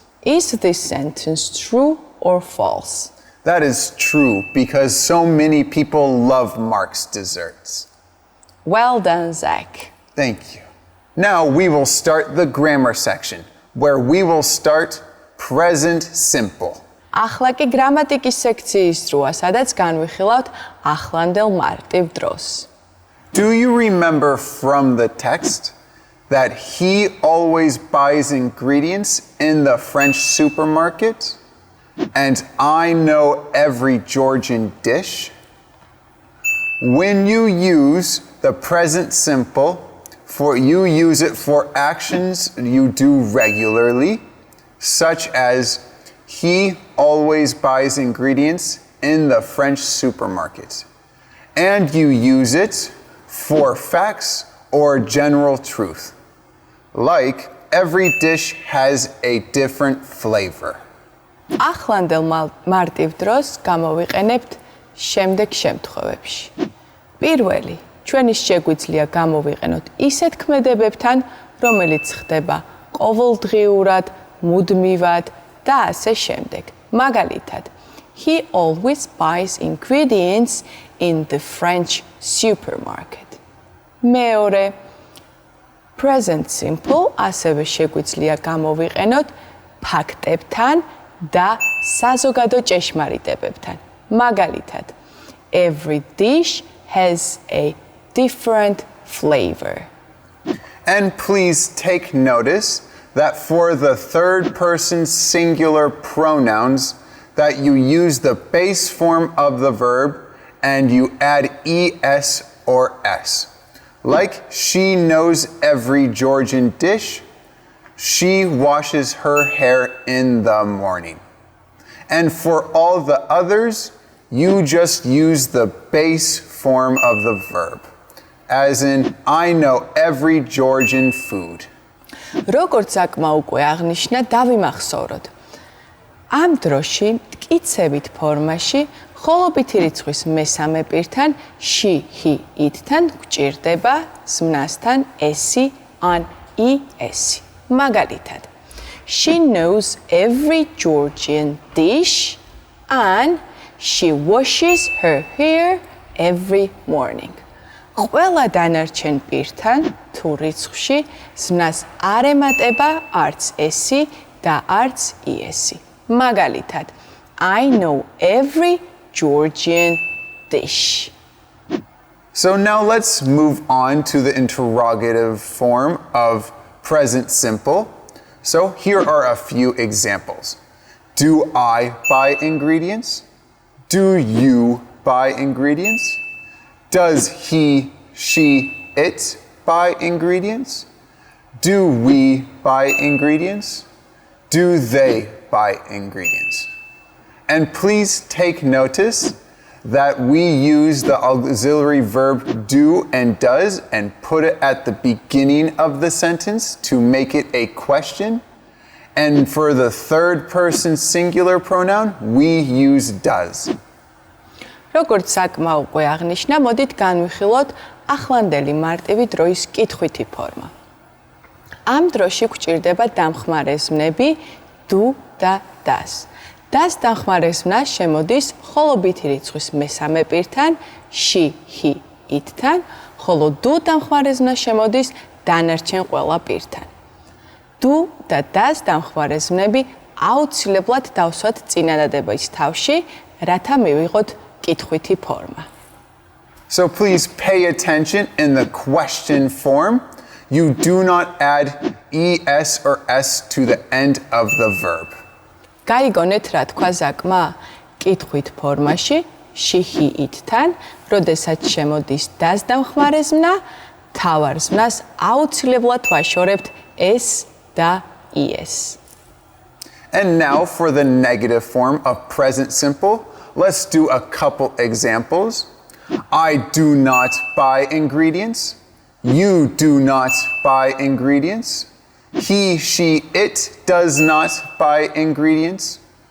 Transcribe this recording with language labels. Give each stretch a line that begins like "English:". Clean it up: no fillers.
English: Is this sentence true or false? That is true, because so many people love Mark's desserts. Well done, Zach. Thank you. Now we will start the grammar section, where we will start present simple.
Georgian: ახლა კი გრამატიკის სექციის დროა, სადაც განვიხილავთ ახლანდელ მარტივ დროს.
English: Do you remember from the text that he always buys ingredients in the French supermarket? And I know every Georgian dish? When you use the present simple You use it for actions you do regularly, such as he always buys ingredients in the French supermarket. And you use it for facts or general truth, like every dish has a different flavor.
Georgian: ახლანდელ მარტივ დროს გამოვიყენებთ შემდეგ შემთხვევებში. პირველი, ჩვენი შეგვიძლია გამოვიყენოთ ისეთ ქმედებებთან, რომელიც ხდება ყოველდღიურად, მუდმივად და ასე შემდეგ. მაგალითად,
English: he always buys ingredients in the French supermarket.
Georgian: მეორე, present simple ასევე შეგვიძლია გამოვიყენოთ ფაქტებთან და საზოგადო ჭეშმარიტებებთან. მაგალითად,
English: every dish has a different flavor. And please take notice that for the third person singular pronouns that you use the base form of the verb and you add es or s. Like she knows every Georgian dish, she washes her hair in the morning. And for all the others, you just use the base form of the verb, as in, I know every Georgian food.
Georgian: როგორც აკმა უკვე აღნიშნა, დავიმახსოვროთ. ამ დროში მტკიცებით ფორმაში ხოლობითი რიცხვის მესამე პირთან
English: she, he, it-
Georgian: თან გვჭირდება ზმნასთან ესი ან es. მაგალითად,
English: she knows every Georgian dish and she washes her hair every morning.
Georgian: ყველა დანარჩენ პირთან თუ რიცხვში ზმნას არ ემატება არც ესი და არც es. მაგალითად,
English: I know every Georgian dish. So now let's move on to the interrogative form of present simple. So here are a few examples. Do I buy ingredients? Do you buy ingredients? Does he, she, it buy ingredients? Do we buy ingredients? Do they buy ingredients? And please take notice that we use the auxiliary verb do and does and put it at the beginning of the sentence to make it a question. And for the third person singular pronoun, we use does.
Georgian: როგორც აკმა უკვე აღნიშნა, მოდით განვიხილოთ ახლანდელი მარტივი დროის კითხვითი ფორმა. ამ დროში გვჭირდება დამხმარეზმნები do და does. does დამხმარეზმნა შემოდის ხოლობითი რიცხვის მესამე პირთან
English: she, he, it-
Georgian: თან, ხოლო do დამხმარეზმნა შემოდის დანარჩენ ყველა პირთან. do და does დამხმარეზმნები აუცილებლად დავსვათ წინადადების თავში, რათა მივიღოთ კითხვითი ფორმა.
English: So please pay attention in the question form. You do not add es or s to the end of the verb.
Georgian: გაიგონეთ რა თქვა ზაკმა? კითხვით ფორმაში
English: she, he, it-
Georgian: თან, როდესაც შემოდის does დამხმარეზმნა, თავარ ზმნას აუცილებლად ვაშორებთ s და es.
English: And now for the negative form of present simple, let's do a couple examples. I do not buy ingredients. You do not buy ingredients. He, she, it does not buy ingredients.